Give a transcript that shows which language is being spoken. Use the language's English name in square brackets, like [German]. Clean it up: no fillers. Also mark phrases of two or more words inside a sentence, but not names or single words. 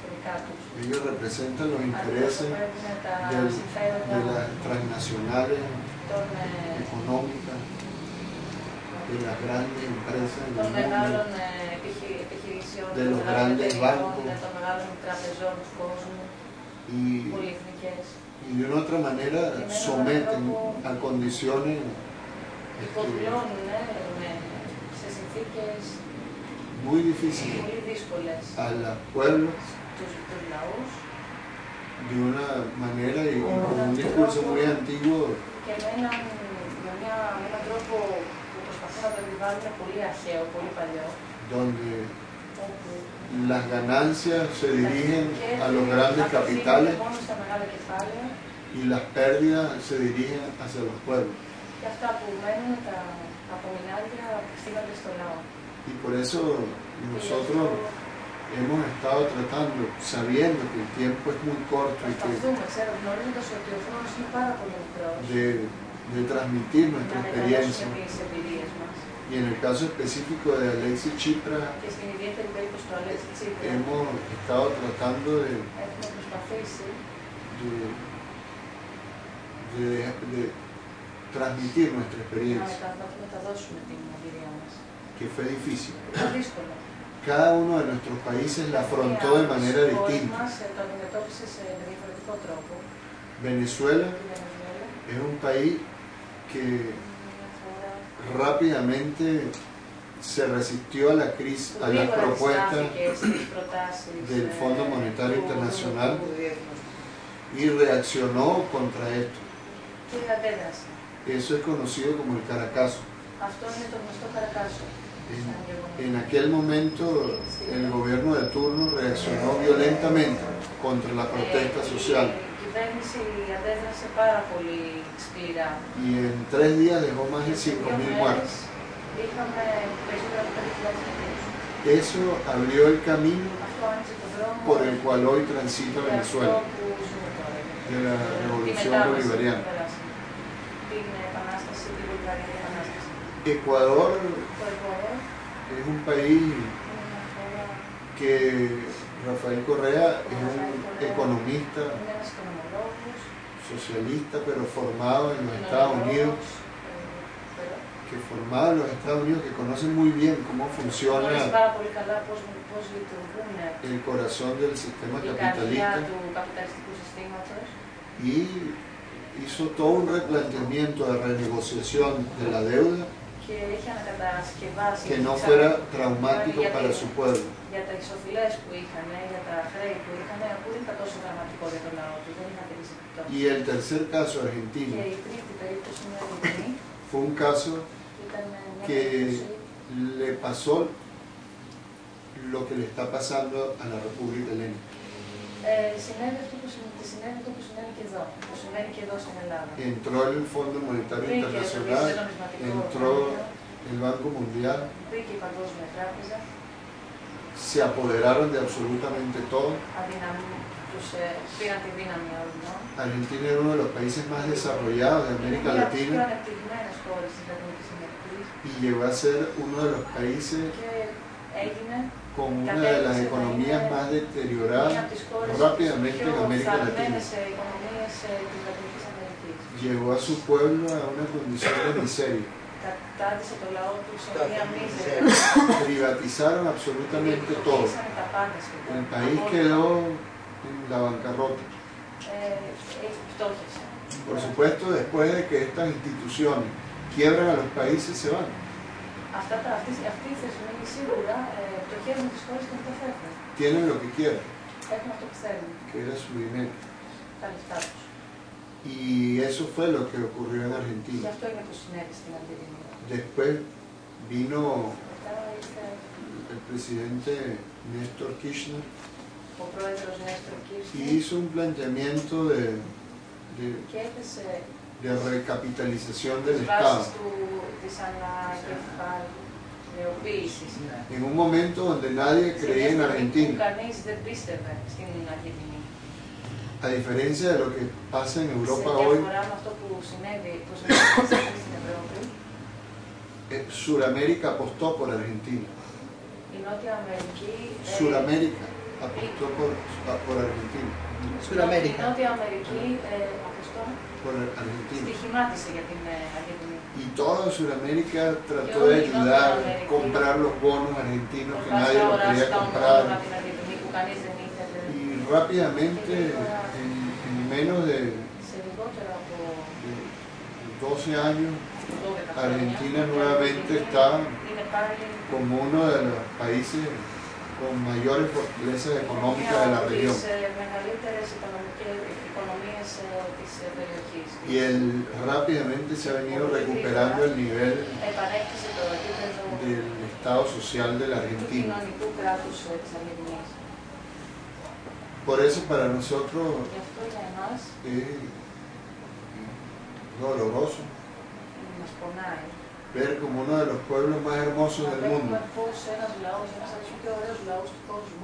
[Spanish] Ellos representan los intereses de las transnacionales económica de las grandes empresas del [Greek] των [Spanish] mundo, [Greek] μεγάλων επιχειρήσεων, [Spanish] de los [Greek] των μεγάλων [Spanish] grandes [Greek] εταιριών, [Spanish] bancos. [Greek] των μεγάλων τραπεζών του κόσμου, [Spanish] y, [Greek] πολυεθνικές. [Spanish] y de una otra manera someten a condiciones [Greek] Υποδουλώνουν σε συνθήκες [Spanish] muy difíciles [Greek] πολύ δύσκολες [Spanish] a los pueblos [Greek] τους λαούς [Spanish] de una manera y con un discurso muy antiguo [Greek] και με έναν τρόπο που προσπαθούν να το επιβάλλουν πολύ αρχαίο, πολύ παλιό, [Spanish] donde [Greek] όπου [Spanish] las ganancias se dirigen a los grandes capitales [Greek] μόνο στα μεγάλα κεφάλαια [Spanish] y las pérdidas se dirigen hacia los pueblos. [Greek] και αυτά που μένουν τα απομεινάρια στείλονται στο λαό. [Spanish] Y por eso nosotros hemos estado tratando, sabiendo que el tiempo es muy corto y que [Greek] Προσπαθούμε, γνωρίζοντας ότι ο χρόνος είναι πάρα πολύ μικρός, [Spanish] de transmitir nuestra [Greek] να [Spanish] experiencia. [Greek] μεταδώσουμε τις εμπειρίες μας. [Spanish] Y en el caso específico de Alexis Tsipras, [Greek] Και στην ιδιαίτερη περίπτωση του Αλέξη Τσίπρα, [Spanish] hemos estado tratando [Greek] έχουμε προσπαθήσει [Spanish] de transmitir nuestra [Greek] να [Spanish] experiencia, [Greek] μεταδώσουμε την εμπειρία μας. [Spanish] que fue difícil. [Greek] Είναι δύσκολο. [Spanish] Cada uno de nuestros países la afrontó de manera [Greek] Η χώρα [Spanish] distinta. [Greek] μας το αντιμετώπισε με διαφορετικό τρόπο. [Spanish] Venezuela [Greek] Η Βενεζουέλα [Spanish] es un país que [Greek] είναι μια χώρα [Spanish] rápidamente se resistió a la crisis, [Greek] που [Spanish] a las [Greek] γρήγορα [Spanish] propuestas [Greek] αντιστάθηκε στις προτάσεις [Spanish] del Fondo Monetario Internacional y reaccionó contra esto. [Greek] και αντέδρασε. [Spanish] Eso es conocido como el Caracazo. [Greek] Αυτό είναι το γνωστό Καρακάσο. [Spanish] En aquel momento el gobierno de turno reaccionó violentamente contra la protesta social [Greek] Η κυβέρνηση αντέδρασε πάρα πολύ σκληρά. [Spanish] y en 3 días dejó más de 5.000 muertos. [Greek] Είχαμε περισσότερα από 5.000 νεκρούς. [Spanish] Eso abrió el camino [Greek] Αυτό άνοιξε τον δρόμο [Spanish] por el cual hoy transita [Greek] για αυτό [Spanish] Venezuela, [Greek] που ζούμε τώρα. [Spanish] de la [Greek] Τη [Spanish] revolución [Greek] μετάβαση που [Spanish] bolivariana. [Greek] περάσαμε. Την επανάσταση, την Βουλγαρική επανάσταση. [Spanish] Ecuador [Greek] Το Εκουαδόρ [Spanish] es un país [Greek] είναι μια χώρα, [Spanish] que Rafael Correa es un economista [Greek] είναι ένας οικονομολόγος, [Spanish] socialista, pero formado en los Estados Unidos, que conoce muy bien cómo [Greek] γνωρίζει [Spanish] funciona [Greek] πάρα πολύ καλά πώς λειτουργούν [Spanish] el corazón del sistema [Greek] η καρδιά [Spanish] capitalista [Greek] του καπιταλιστικού συστήματος [Spanish] y hizo todo un replanteamiento de renegociación de la deuda [Greek] και έχει ανακατασκευάσει [Spanish] que no fuera traumático para su pueblo. [Greek] για τα ισοφυλές που είχαν, για τα χρέη που είχαν, που δεν ήταν τόσο δραματικό για τον λαό του, δεν είχαν τέτοιες επιπτώσεις. [Spanish] Y el tercer caso argentino [Greek] Και η τρίτη περίπτωση είναι Αργεντινή, [Spanish] fue un caso [Greek] ήταν μια [Spanish] que [Greek] περίπτωση [Spanish] le pasó lo que le está pasando a la República Helénica. [Greek] συνέβη αυτό που συνέβη και εδώ, που συμβαίνει και εδώ στην Ελλάδα. [Spanish] Entró el Fondo Monetario [Greek] Μπήκε το [Spanish] Internacional, [Greek] Διεθνές Νομισματικό [Spanish] entró [Greek] Ταμείο, [Spanish] el Banco Mundial, [Greek] μπήκε η Παγκόσμια Τράπεζα, [Spanish] se apoderaron de absolutamente todo. [Greek] τους πήραν τη δύναμη όλων. [Spanish] Argentina era uno de los países más desarrollados de América [Greek] Είναι μια από τις πιο [Spanish] Latina [Greek] ανεπτυγμένες χώρες της Λατινικής Αμερικής [Spanish] y llegó a ser uno de los países [Greek] και έγινε [Spanish] con una de las economías más [Greek] μία [Spanish] deterioradas [Greek] από τις χώρες [Spanish] rápidamente en [Greek] πιο [Spanish] América Latina. [Greek] φθαρμένες οικονομίες της Λατινικής Αμερικής. [Spanish] Llevó a su pueblo a una condición de miseria. [Greek] Κατάντησε το λαό του σε μία μίζερη. [Spanish] Privatizaron absolutamente todo. [Greek] Κλείσανε τα πάντα σχεδόν. [Spanish] El país quedó en la bancarrota. [Greek] Φτώχευσε. [Spanish] Por supuesto, después de que estas instituciones quiebran a los países, se van. [Greek] Αυτοί οι θεσμοί σίγουρα πτωχεύουν τις χώρες και μεταφέρουν. [Spanish] Tienen lo que quieren, [Greek] Έχουν αυτό που θέλουν, [Spanish] que era su dinero. [Greek] τα λεφτά τους. [Spanish] Y eso fue lo que ocurrió en [Greek] Γι' [Spanish] Argentina. [Greek] αυτό είναι που συνέβη στην Αργεντινή. [Spanish] Después vino [Greek] Μετά ήρθε [Spanish] el presidente Néstor Kirchner [Greek] ο πρόεδρος Νέστορ [Spanish] y [Greek] Κίρσνερ [Spanish] hizo un planteamiento [Greek] και έθεσε [Spanish] de recapitalización del [Greek] τις [Spanish] Estado. [Greek] βάσεις της ανακεφαλαιοποίησης. [Spanish] En un momento donde nadie [Greek] Σε [Spanish] creía en [Greek] μια στιγμή που [Spanish] Argentina, [Greek] κανείς δεν πίστευε στην Αργεντινή. [Spanish] a diferencia de lo que pasa en [Greek] Σε [Spanish] Europa hoy, [Greek] διαφορά με αυτό που συνέβη στην Ευρώπη, [Spanish] Sudamérica apostó por Argentina. [Greek] η Νότια Αμερική [Spanish] Sudamérica apostó por Argentina. Sudamérica. [Greek] Νότια Αμερική, [Spanish] απostó, Por Argentina. [Greek] στοιχημάτισε για την Αργεντινή. [Spanish] Y toda Sudamérica trató de ayudar a comprar los bonos argentinos que nadie los quería comprar. [Greek] την Αργεντινή που κανείς δεν ήθελε. [Spanish] Y rápidamente, en menos de [Greek] Σε λιγότερο από [Spanish] 12 años, [Greek] 12 [Spanish] Argentina nuevamente está [Greek] είναι πάλι [Spanish] como uno de los países con mayores fortalezas económicas de la región. [Greek] τις μεγαλύτερες οικονομίες της περιοχής. [Spanish] Y él rápidamente se ha venido recuperando el nivel [Greek] Επανέκτησε το επίπεδο [Spanish] del Estado social de la [Greek] του [Spanish] Argentina. [Greek] κοινωνικού κράτους της Αργεντινής. [Spanish] Por eso para nosotros [Greek] Γι' αυτό για εμάς [Spanish] es doloroso [Greek] μας πονάει. [Spanish] ver como uno de los pueblos más hermosos del mundo, [Greek] Βλέπουμε πως ένας λαός, ένας από τους πιο ωραίους λαούς του κόσμου,